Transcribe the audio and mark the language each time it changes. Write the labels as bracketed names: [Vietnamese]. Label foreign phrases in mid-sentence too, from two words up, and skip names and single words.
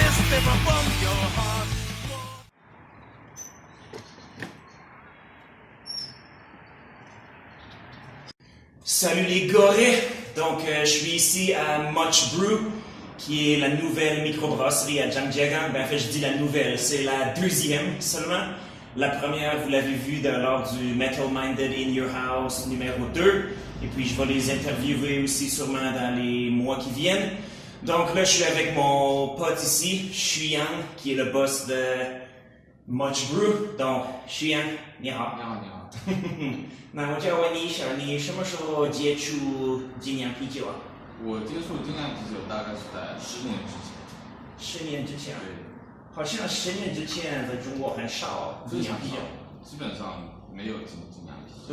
[English] never bump your heart. [French] Salut les gorées! Donc, je suis ici à Much Brew, qui est la nouvelle microbrasserie à Jangjaga. Ben, en fait, je dis la nouvelle, c'est la deuxième seulement. La première, vous l'avez vue lors du Metal Minded in Your House numéro 2. Et puis, je vais les interviewer aussi sûrement dans les mois qui viennent. Donc là, je suis avec mon pote ici, Xuyang, qui est le boss de Much Brew. Donc, Xuyang, [Chinese] 你好。你好，你好。那我就要问你一下，你什么时候接触精酿啤酒啊？我接触精酿啤酒大概是在10年之前。 10年之前。对。好像10年之前在中国很少精酿啤酒。基本上没有精酿啤酒。